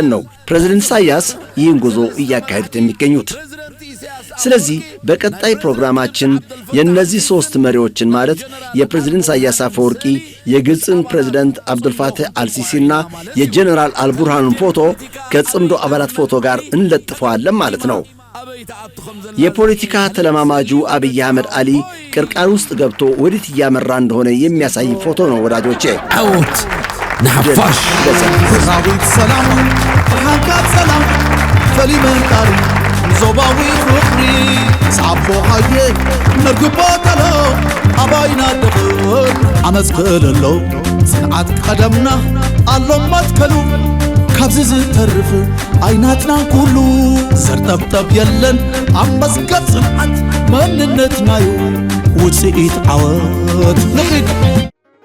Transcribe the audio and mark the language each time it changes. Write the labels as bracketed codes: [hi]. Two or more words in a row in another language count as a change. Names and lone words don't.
[am] ነው ፕሬዝደንት ኢሳያስ ይህን ጉዞ እያካሄዱት የሚገኙት። ስለዚህ በቀጣይ ፕሮግራማችን የእነዚህ ሦስት መሪዎችን ማለት የፕሬዝደንት ኢሳያስ አፈወርቂ፣ የግብፅን ፕሬዝደንት አብዱልፋታህ አልሲሲና የጄኔራል አልቡርሃንን ፎቶ ከጽምዶ አባላት ፎቶ ጋር እንለጥፈዋለን ማለት ነው። የፖለቲካ ተለማማጁ አብይ አህመድ አሊ ቅርቃር ውስጥ ገብቶ ወዴት እያመራ እንደሆነ የሚያሳይ ፎቶ ነው ወዳጆቼ። አዎት ናፋሽ [ti] ሰራዊት ሰላም ብርሃንካት ሰላም ፈሊመንጣሪ ዞባዊ ፍቅሪ ሳቦ ሃየ ነርግቦ ተሎ አባይና ደኽል ዓመፅ ክእለሎ ጽንዓት ቀደምና ኣሎ መትከሉ ካብዚ ዝተርፍ ዓይናትና ኩሉ ዘርጠብጠብ የለን ኣብ መስገድ ጽንዓት መንነትናዩ ውፅኢት ዓወት ንኺድ